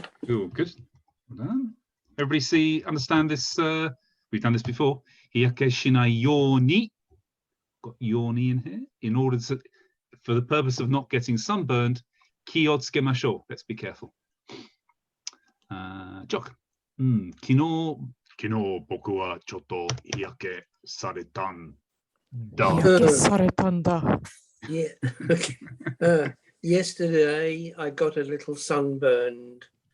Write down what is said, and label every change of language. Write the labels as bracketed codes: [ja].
[en] Oh, good. Well done. Everybody understand this? We've done this before. [ja] Hiyake shinai yoni. [en] Got yoni in here. In order to, for the purpose of not getting sunburned, [ja] ki o tsukemashou. [en] Let's be careful. Jock. [ja] 昨日僕はちょっと日焼けされたんだ。日焼けされたんだ。 [en] Yeah. Okay. Yesterday I got a little sunburned.